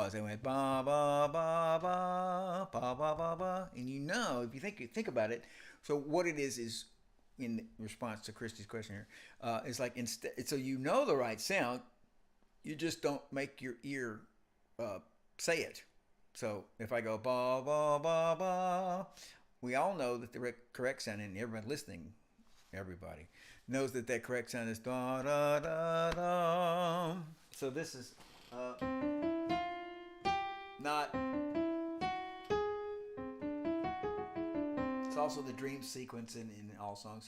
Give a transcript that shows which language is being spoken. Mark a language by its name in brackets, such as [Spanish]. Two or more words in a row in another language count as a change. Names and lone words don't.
[English] They went ba ba ba ba ba ba ba ba, and if you think about it. So what it is in response to Christy's question here, is like instead. So you know the right sound, you just don't make your ear say it. So if I go ba ba ba ba, we all know that the correct sound, and everybody listening, everybody knows that correct sound is da da da da. So this is not. It's also the dream sequence in all songs.